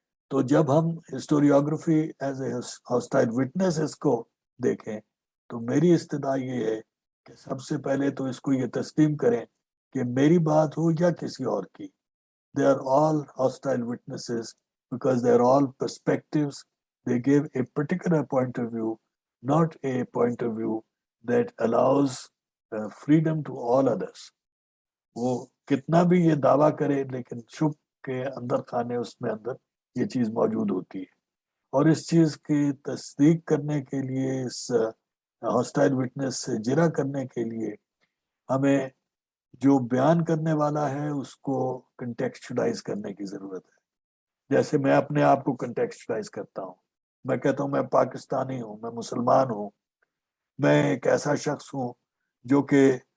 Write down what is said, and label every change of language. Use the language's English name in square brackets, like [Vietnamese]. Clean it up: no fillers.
[Urdu] تو جب ہم historiography as a hostile witness اس کو دیکھیں تو میری استدعا یہ ہے کہ سب سے پہلے تو اس کو یہ تسلیم کریں کہ میری بات ہو یا کسی اور کی، [English] they are all hostile witnesses because they are all perspectives. They give a particular point of view, not a point of view that allows freedom to all others. [Urdu] وہ کتنا بھی یہ دعویٰ کرے لیکن چھپ کے اندر خانے اس میں اندر یہ چیز موجود ہوتی ہے، اور اس چیز کی تصدیق کرنے کے لیے، اس ہاسٹائل وٹنس سے جرح کرنے کے لیے ہمیں جو بیان کرنے والا ہے اس کو کنٹیکسچلائز کرنے کی ضرورت ہے۔ جیسے میں اپنے آپ کو کنٹیکسچلائز کرتا ہوں، میں کہتا ہوں میں پاکستانی ہوں، میں مسلمان ہوں، میں ایک ایسا شخص ہوں جو کہ